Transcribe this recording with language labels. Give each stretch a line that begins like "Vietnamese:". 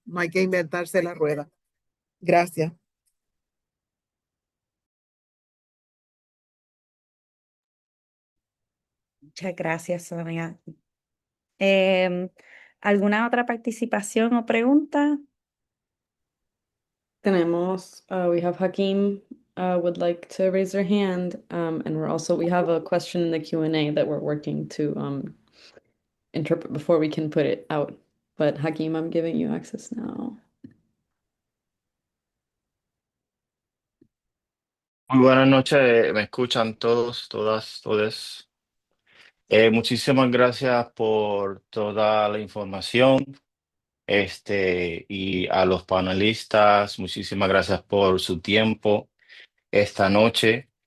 Spanish: No hay que inventarse la rueda. Gracias. Muchas gracias, Sonia. Em, ¿Alguna otra participación o pregunta?
English: We have Hakeem would like to raise their hand, and we have a question in the Q&A that we're working to interpret before we can put it out. But Hakeem, I'm giving you access now.
Spanish: Muy buenas noches, me escuchan todos, todas, todes. Muchísimas gracias por toda la información, y a los panelistas, muchísimas gracias por su tiempo esta noche.